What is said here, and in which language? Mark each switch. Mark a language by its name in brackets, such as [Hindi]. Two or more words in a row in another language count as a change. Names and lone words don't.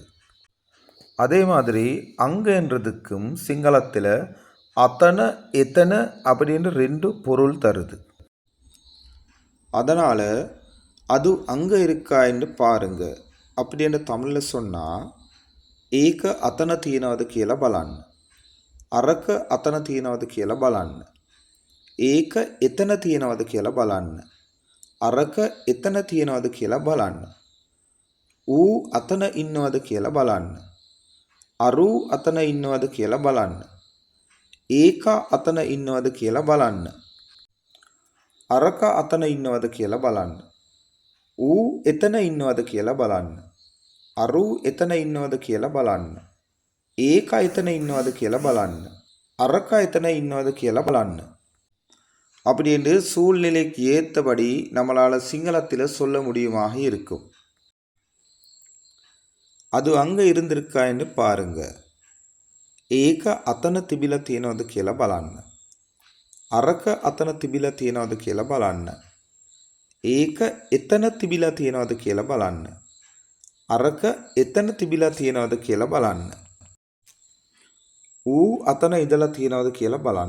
[Tamil] அதே மாதிரி அங்கன்றதுக்கும் சிங்களத்தில் [Sinhala] අතන එතන [Tamil] அப்படின்னு 2 பொருள் தருது. அதனால் அது அங்கே இருக்கா என்று பாருங்க அப்படின்னு தமிழில் சொன்னால் ஏக [Sinhala] අතන තියනවද කියලා බලන්න. අරක අතන තියනවද කියලා බලන්න. ඒක එතන තියනවද කියලා බලන්න. අරක එතන තියනවද කියලා බලන්න. ඌ අතන ඉන්නවද කියලා බලන්න. අරු අතන ඉන්නවද කියලා බලන්න. ඒකා අතන ඉන්නවද කියලා බලන්න. අරක අතන ඉන්නවද කියලා බලන්න. ඌ එතන ඉන්නවද කියලා බලන්න. අරු එතන ඉන්නවද කියලා බලන්න. ඒක එතන ඉන්නවද කියලා බලන්න. අරක එතන ඉන්නවද කියලා බලන්න. [Tamil] அப்படின்னு சூழ்நிலைக்கு ஏற்றபடி நம்மளால் சிங்களத்தில் சொல்ல முடியுமாக இருக்கும். அது அங்கே இருந்திருக்கா என்று பாருங்க. [Sinhala] ඒක අතන තිබිලා තියෙනවද කියලා බලන්න. අරක අතන තිබිලා තියෙනවද කියලා බලන්න. ඒක එතන තිබිලා තියෙනවද කියලා බලන්න. අරක එතන තිබිලා තියෙනවද කියලා බලන්න. ඌ අතන ඉඳලා තියෙනවද කියලා බලන්න.